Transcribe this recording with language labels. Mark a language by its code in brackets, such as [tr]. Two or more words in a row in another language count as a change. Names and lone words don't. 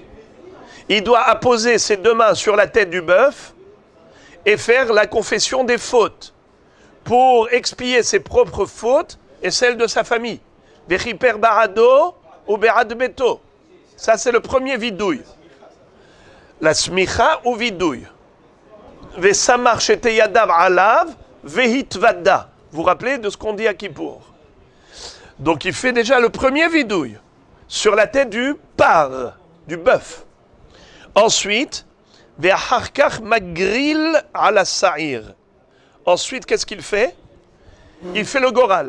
[fr] Il doit apposer ses deux mains sur la tête du bœuf et faire la confession des fautes pour expier ses propres fautes et celles de sa famille. [he] וכפר בעדו ובעד ביתו. [fr] Ça, c'est le premier vidouille. La smicha ou vidouille. [he] וסמך שתי ידיו עליו והתודה. [fr] Vous vous rappelez de ce qu'on dit à Kippour? Donc il fait déjà le premier vidouille sur la tête du par, du bœuf. [he] Ensuite, ואחר כך מגריל על השעיר. [fr] Ensuite, qu'est-ce qu'il fait? Il fait le goral.